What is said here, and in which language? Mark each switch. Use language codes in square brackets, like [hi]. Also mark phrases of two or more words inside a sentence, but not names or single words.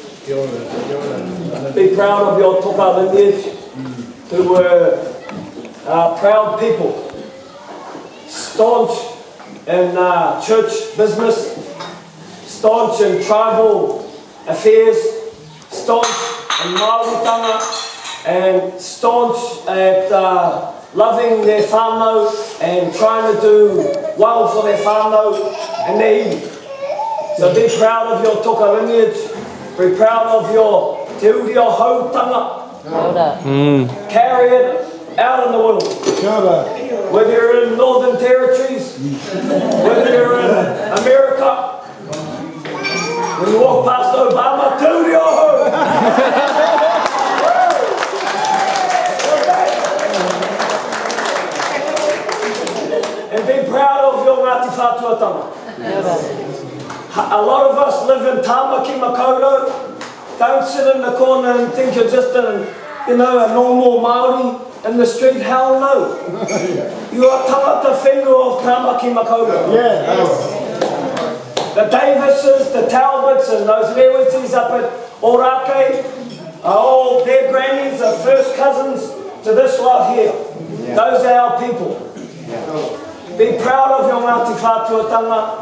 [en] Be proud of your Toka lineage, who were proud people, staunch in church business, staunch in tribal affairs, staunch in Māoritanga, and staunch at loving their whānau and trying to do well for their whānau and their iwi. So be proud of your Toka lineage, be proud of your [mi] te uri o hautanga. [en] Carry it out in the world. Whether you're in Northern Territories, whether you're in America, when you walk past Obama, [mi] te uri o hau. [en] And be proud of your Ngāti Whātua tanga. A lot of us live in Tāmaki Makaurau. Don't sit in the corner and think you're just a normal Māori in the street. Hell no. You are [mi] tangata whenua [en] of Tāmaki Makaurau. The Davises, the Talbots and those Lewities up at Orake, all their grannies are first cousins to this lot here. Those are our people. Be proud of your Ngāti Whātua tanga.